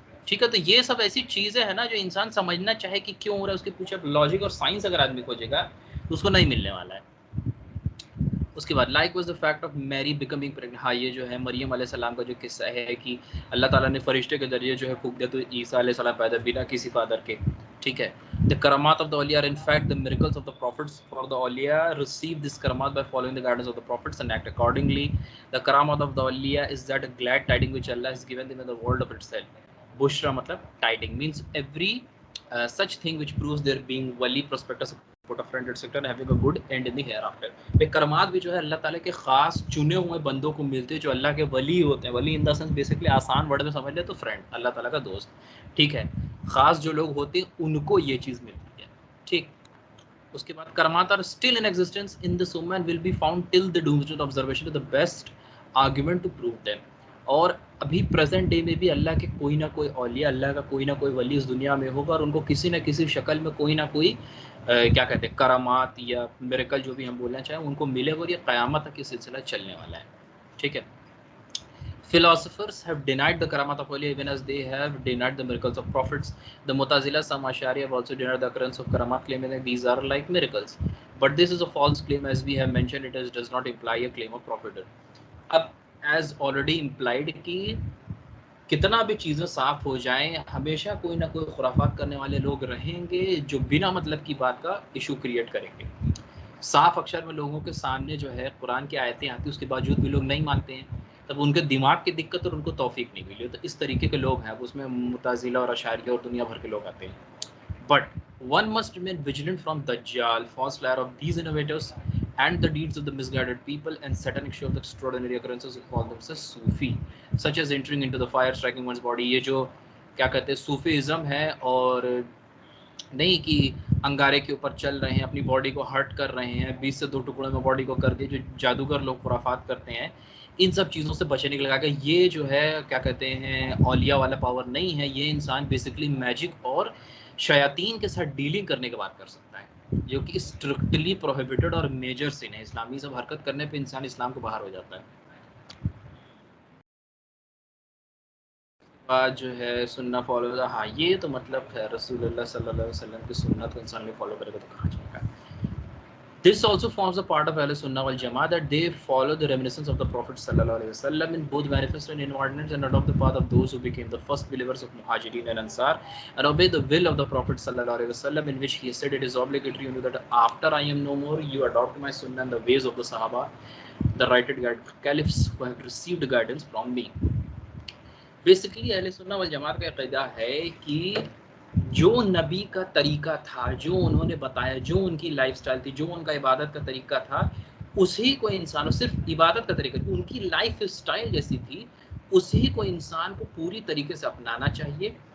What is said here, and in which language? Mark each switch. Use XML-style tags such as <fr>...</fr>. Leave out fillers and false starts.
<ur>ٹھیک ہے، تو یہ سب ایسی چیزیں ہیں نا جو انسان سمجھنا چاہے کہ کیوں ہو رہا ہے، اس کے پیچھے لاجک اور سائنس اگر آدمی کھوجے گا تو اس کو نہیں ملنے والا ہے. اس کے بعد</ur> <en>Like was the fact of Mary becoming pregnant.</en> <ur>ہاں، یہ جو ہے مریم علیہ السلام کا جو قصہ ہے کہ اللہ تعالیٰ نے فرشتے کے ذریعے جو ہے پھونک دیا تو عیسیٰ علیہ السلام پیدا بنا کسی فادر کے. ٹھیک ہے.</ur> <en>The karamat of the awliya are in fact the miracles of the prophets. For the awliya receive this karamat by following the guidance of the prophets and act accordingly. The karamat of the awliya is that a glad tiding which Allah has given them in the world of itself. Bushra matlab tiding means every such thing which proves their being wali, prospectus, put a friend etc. and having a good end in the hereafter.</en> <ur>بے کرامات بھی جو ہے اللہ تعالیٰ کے خاص چنے ہوئے بندوں کو ملتے ہیں جو اللہ کے ولی ہوتے ہیں. ولی</ur> <en>in the sense</en> <ur>بیسکلی آسان ورڈ میں سمجھ لے تو فرینڈ، اللہ تعالیٰ کا دوست. ٹھیک ہے. خاص جو لوگ ہوتے ہیں ان کو یہ چیز ملتی ہے. ٹھیک. اس کے بعد</ur> <en>کرامات are still in existence in this ummah and will be found till the doomsday observation is the best argument to prove them.</en> <ur>اور ابھی پریزنٹ ڈے میں بھی اللہ کے کوئی نہ کوئی اولیاء، اللہ کا کوئی نہ کوئی ولی اس دنیا میں ہوگا اور ان کو کسی نہ کسی شکل میں کوئی نہ کوئی کیا کہتے ہیں کرامات یا میریکل جو بھی ہم بولنا چاہیں ان کو ملے گا، اور یہ قیامت تک یہ سلسلہ چلنے والا ہے. ٹھیک ہے.</ur> <en>Philosophers have denied the karamat of awliya even as they have denied the miracles of prophets. The Mu'tazila, some Ash'ari have also denied the occurrence of karamat, claiming that these are like miracles. But this is a false claim, as we have mentioned. It does not imply a claim of prophethood.</en> <ur>اب</ur> <en>as already implied</en> <ur>کہ کتنا بھی چیزیں صاف ہو جائیں ہمیشہ کوئی نہ کوئی خرافات کرنے والے لوگ رہیں گے جو بنا مطلب کی بات کا ایشو کریٹ کریں گے. صاف اکشر میں لوگوں کے سامنے جو ہے قرآن کی آیتیں آتی ہیں، اس کے باوجود بھی لوگ نہیں مانتے ہیں. تب ان کے دماغ کی دقت اور ان کو توفیق نہیں ملی. تو اس طریقے کے لوگ ہیں، اس میں معتزلہ اور اشاریہ اور دنیا بھر کے لوگ آتے ہیں.</ur> <en>But one must remain vigilant from Dajjal, false liar of these innovators, and the deeds of the misguided people and satanic show of the extraordinary occurrences who call themselves Sufi, such as entering into the fire, striking one's body.</en> <ur>یہ جو کیا کہتے ہیں Sufism ہے، اور نہیں کہ انگارے کے اوپر چل رہے ہیں، اپنی باڈی کو ہرٹ کر رہے ہیں، 20 سے 2 ٹکڑوں میں باڈی کو کر دے، جو جادوگر لوگ خرافات کرتے ہیں. ان سب چیزوں سے بچنے کے لگا کہ یہ جو ہے کیا کہتے ہیں اولیاء والا پاور نہیں ہے. یہ انسان بیسکلی میجک اور شیاطین کے ساتھ ڈیلنگ کرنے کے بعد کر سکتا ہے، جو کہ اسٹرکٹلی پروہیبٹڈ اور میجر سن ہے. اسلامی سب حرکت کرنے پہ انسان اسلام کو باہر ہو جاتا ہے. بعد جو ہے سننا فالو. ہاں، یہ تو مطلب ہے رسول اللہ صلی اللہ علیہ وسلم کی سنت کو انسان میں فالو کرے گا تو کہاں جائے گا.</ur> <en>This also forms a part of Ahl Sunnah wal Jama'ah that they follow the reminiscence of the Prophet sallallahu alaihi wasallam in both manifest and inward and adopt the path of those who became the first believers of Muhajirin and Ansar and obey the will of the Prophet sallallahu alaihi wasallam, in which he said, it is obligatory on you that after I am no more, you adopt my sunnah and the ways of the Sahaba, the righted caliphs who have received guidance from me.</en> <ur>Basically Ahl Sunnah wal Jama'ah کا عقیدہ ہے کہ جو نبی کا طریقہ تھا، جو انہوں نے بتایا، جو ان کی لائف سٹائل تھی، جو ان کا عبادت کا طریقہ تھا، اسی کو انسان، صرف عبادت کا طریقہ، ان کی لائف سٹائل جیسی تھی، اسی کو انسان کو پوری طریقے سے اپنانا چاہیے.</ur>